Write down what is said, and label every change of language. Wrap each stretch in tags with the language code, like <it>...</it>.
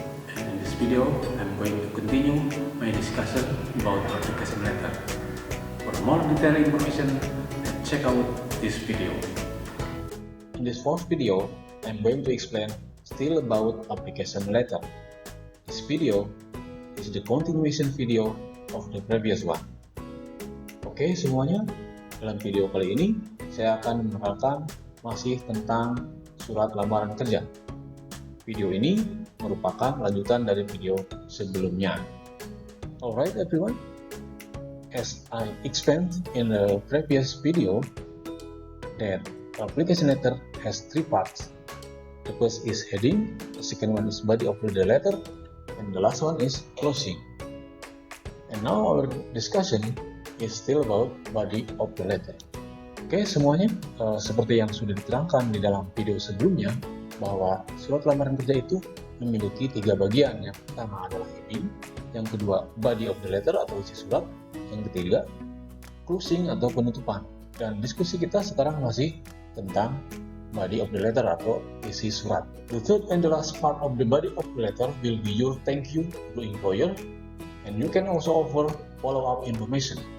<en>And in this video, I'm going to continue my discussion about application letter. For more detailed information, check out this video. In this fourth video, I'm going to explain still about application letter. This video is the continuation video of the previous one.</en> <id>Oke semuanya, dalam video kali ini saya akan menerangkan masih tentang surat lamaran kerja. Video ini merupakan lanjutan dari video sebelumnya.</id> <en>Alright everyone, as I explained in the previous video, that application letter has three parts. The first is heading, the second one is body of the letter, and the last one is closing. And now our discussion is still about body of the letter.</en> <id>Oke semuanya, seperti yang sudah diterangkan di dalam video sebelumnya, bahwa surat lamaran kerja itu memiliki tiga bagian. Yang pertama adalah heading, yang kedua</id> <en>body of the letter</en> <id>atau isi surat, yang ketiga closing atau penutupan. Dan diskusi kita sekarang masih tentang</id> <en>body of the letter</en> <id>atau isi surat.</id> <en>The third and the last part of the body of the letter will be your thank you to employer, and you can also offer follow-up information.</en>